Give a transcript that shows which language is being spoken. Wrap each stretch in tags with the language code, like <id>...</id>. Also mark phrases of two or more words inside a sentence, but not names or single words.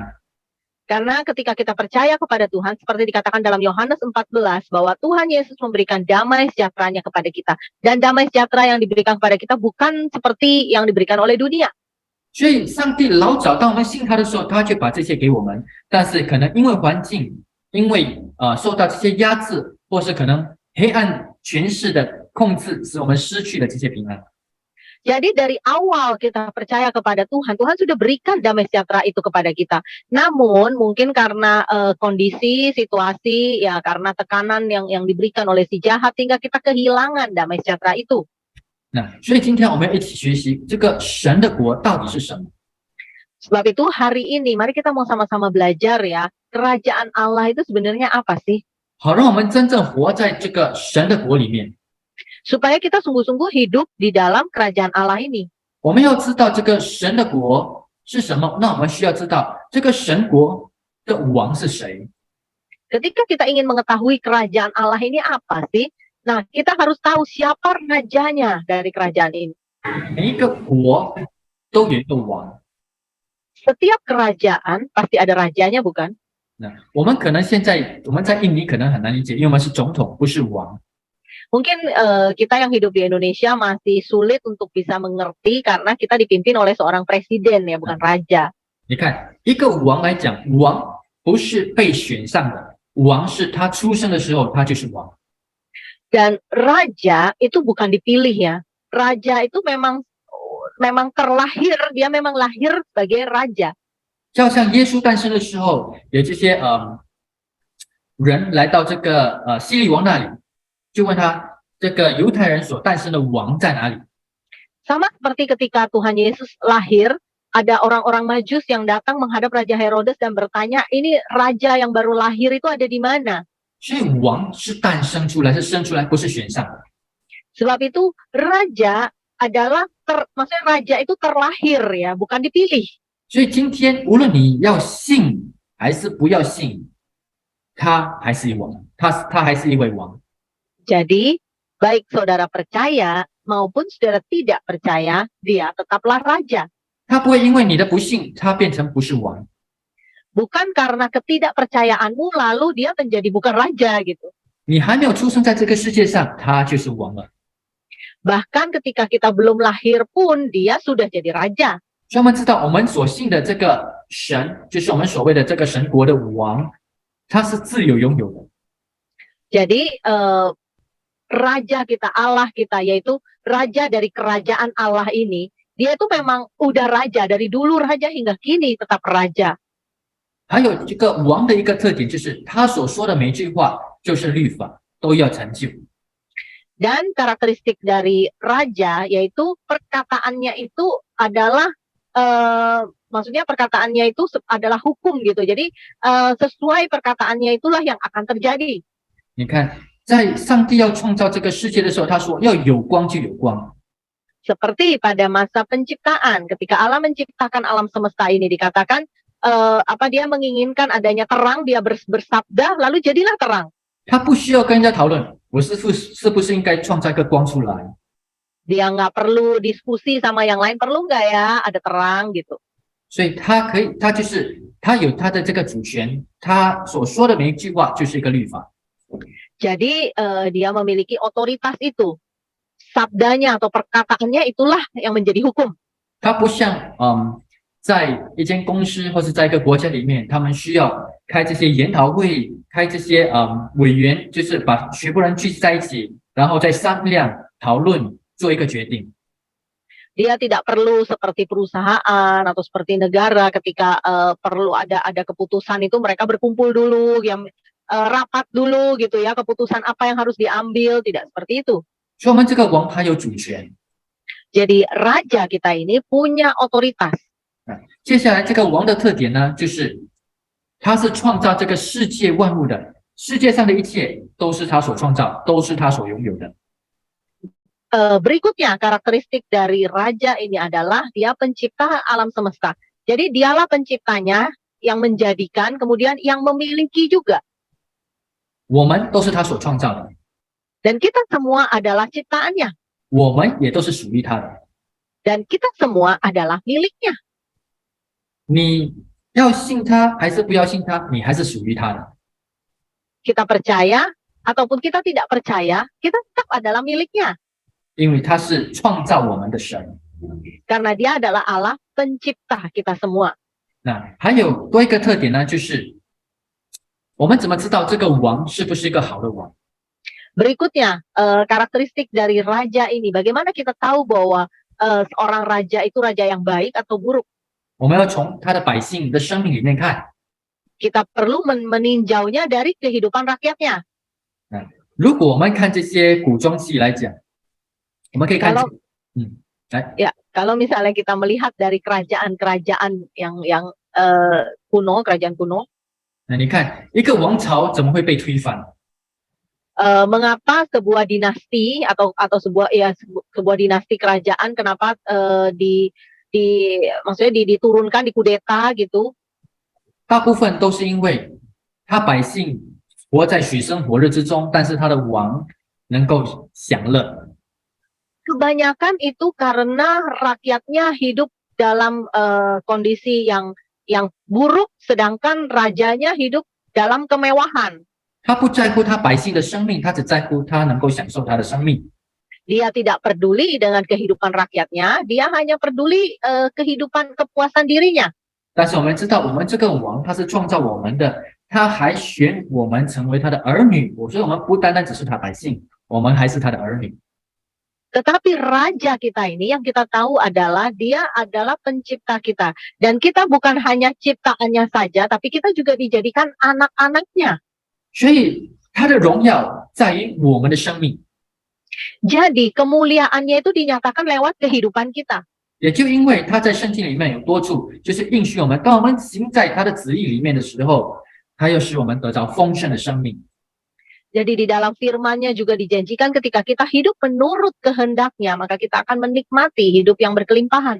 <id>Karena ketika kita percaya kepada Tuhan, seperti dikatakan dalam Yohanes 14, bahwa Tuhan Yesus memberikan damai sejahteranya kepada kita. Dan damai sejahtera yang diberikan kepada kita bukan seperti yang diberikan oleh dunia.</id> <zh>所以上帝老早当我们信他的时候，他就把这些给我们，但是可能因为环境，因为受到这些压制，或是可能黑暗权势的控制，使我们失去了这些平安。</zh> <id>Jadi dari awal kita percaya kepada Tuhan, Tuhan sudah berikan damai sejahtera itu kepada kita. Namun mungkin karena kondisi, situasi, ya karena tekanan yang diberikan oleh si jahat, sehingga kita kehilangan damai sejahtera itu.</id> <zh>那所以今天我们要一起学习这个神的国到底是什么。</zh> <id>Sebab itu hari ini mari kita mau sama-sama belajar ya, kerajaan Allah itu sebenarnya apa sih?</id> <zh>好，让我们真正活在这个神的国里面。</zh> <id>Supaya kita sungguh-sungguh hidup di dalam kerajaan Allah ini.</id> <zh>我们要知道这个神的国是什么，那我们需要知道这个神国的王是谁。</zh> <id>Ketika kita ingin mengetahui kerajaan Allah ini apa sih? Nah, kita harus tahu siapa rajanya dari kerajaan ini.</id> <zh>每一个国都有一个王。</zh> <id>Setiap kerajaan pasti ada rajanya, bukan?</id> <zh>那我们可能现在我们在印尼可能很难理解，因为我们是总统，不是王。</zh> <id>Mungkin kita yang hidup di Indonesia masih sulit untuk bisa mengerti karena kita dipimpin oleh seorang presiden ya, bukan raja.</id> <zh>你看，一个王来讲，王不是被选上的，王是他出生的时候他就是王。</zh> <id>Dan raja itu bukan dipilih ya. Raja itu memang terlahir, dia memang lahir sebagai raja.</id> <zh>就好像耶稣诞生的时候，有这些人来到这个希律王那里，就问他这个犹太人所诞生的王在哪里？</zh> <id>Sama seperti ketika Tuhan Yesus lahir, ada orang-orang Majus yang datang menghadap Raja Herodes dan bertanya, ini raja yang baru lahir itu ada di mana?</id> <zh>所以王是诞生出来，是生出来，不是选上的。</zh> <id>Sebab itu raja adalah maksudnya raja itu terlahir ya, bukan dipilih.</id> <zh>所以今天无论你要信还是不要信，他还是王，他还是一位王。</zh> <id>Jadi baik saudara percaya maupun saudara tidak percaya, dia tetaplah raja.</id> <zh>他不会因为你的不信，他变成不是王。</zh> <id>Bukan karena ketidakpercayaanmu lalu dia menjadi bukan raja gitu.</id> <zh>你还没有出生在这个世界上，他就是王了。</zh> <id>Bahkan ketika kita belum lahir pun dia sudah jadi raja.</id> <zh>所以我们知道，我们所信的这个神，就是我们所谓的这个神国的王，他是自由拥有的。</zh> <id>Jadi raja kita, Allah kita, yaitu raja dari kerajaan Allah ini, dia itu memang udah raja dari dulu raja hingga kini tetap raja.</id> <zh>还有这个王的一个特点，就是他所说的每一句话就是律法，都要成就。</zh> <id>Dan karakteristik dari raja yaitu perkataannya itu adalah maksudnya perkataannya itu adalah hukum gitu. Jadi sesuai perkataannya itulah yang akan terjadi.</id> <zh>你看，在上帝要创造这个世界的时候，他说要有光就有光。</zh> <id>Seperti pada masa penciptaan, ketika Allah menciptakan alam semesta ini dikatakan dia menginginkan adanya terang, dia bersabda, lalu jadilah terang.</id> <zh>他不需要跟人家讨论，我是不是应该创造一个光出来？</zh> <id>Dia nggak perlu diskusi sama yang lain, perlu nggak ya ada terang gitu.</id> <zh>所以他可以，他有他的这个主权，他所说的每一句话就是一个律法。</zh> <id>Jadi dia memiliki otoritas itu, sabdanya atau perkataannya itulah yang menjadi hukum.</id> <zh>他不像在一间公司或是在一个国家里面，他们需要开这些研讨会，开这些委员，就是把全部人聚集在一起，然后再商量讨论，做一个决定。</zh> <id>Dia tidak perlu seperti perusahaan atau seperti negara ketika perlu ada keputusan itu mereka berkumpul dulu, yang rapat dulu gitu ya, keputusan apa yang harus diambil, tidak seperti itu.</id> <zh>所以我们这个王他有主权。</zh> <id>Jadi raja kita ini punya otoritas.</id> <zh>接下来这个王的特点呢，就是他是创造这个世界万物的，世界上的一切都是他所创造，都是他所拥有的。</zh> <id>Berikutnya karakteristik dari raja ini adalah dia pencipta alam semesta. Jadi dialah penciptanya, yang menjadikan, kemudian yang memiliki juga.</id> <zh>我们都是他所创造的，</zh> <id>Dan kita semua adalah ciptaannya.</id> <zh>我们也都是属于他的。</zh> <id>Dan kita semua adalah miliknya.</id> <zh>你要信他还是不要信他，你还是属于他的。</zh> <id>Kita percaya ataupun kita tidak percaya, kita tetap adalah miliknya.</id> <zh>因为他是创造我们的神。</zh> <id>Karena dia adalah Allah pencipta kita semua.</id> <zh>那还有多一个特点呢，就是我们怎么知道这个王是不是一个好的王？</zh> <id>Berikutnya, karakteristik dari raja ini, bagaimana kita tahu bahwa seorang raja itu raja yang baik atau buruk?</id> <zh>我们要从他的百姓的生命里面看。</zh> <id>Kita perlu meninjaunya dari kehidupan rakyatnya.</id> <zh>如果我们看这些古装戏来讲，我们可以看，</zh> <id>Ya, kalau misalnya kita melihat dari kerajaan-kerajaan yang kuno, kerajaan kuno,</id> <zh>那你看一个王朝怎么会被推翻？</zh> <id>mengapa sebuah dinasti atau sebuah dinasti kerajaan kenapa maksudnya diturunkan, dikudeta gitu?</id> <zh>大部分都是因为他百姓活在水深火热之中，但是他的王能够享乐。</zh> <id>Kebanyakan itu karena rakyatnya hidup dalam kondisi yang buruk, sedangkan rajanya hidup dalam kemewahan.</id> <zh>他不在乎他百姓的生命，他只在乎他能够享受他的生命。</zh> <id>Dia tidak peduli dengan kehidupan rakyatnya, dia hanya peduli kehidupan kepuasan dirinya.</id> <zh>但是我们知道，我们这个王他是创造我们的，他还选我们成为他的儿女。所以，我们不单单只是他百姓，我们还是他的儿女。</zh> <id>Tetapi raja kita ini yang kita tahu adalah dia adalah pencipta kita. Dan kita bukan hanya ciptaannya saja, tapi kita juga dijadikan anak-anaknya.</id> <zh>所以他的荣耀在于我们的生命。</zh> <id>Jadi kemuliaannya itu dinyatakan lewat kehidupan kita.</id> <zh>也就因为他在圣经里面有多处，就是应许我们，当我们行在他的旨意里面的时候，他又使我们得着丰盛的生命。</zh> <id>Jadi di dalam firman-Nya juga dijanjikan ketika kita hidup menurut kehendak-Nya, maka kita akan menikmati hidup yang berkelimpahan.</id>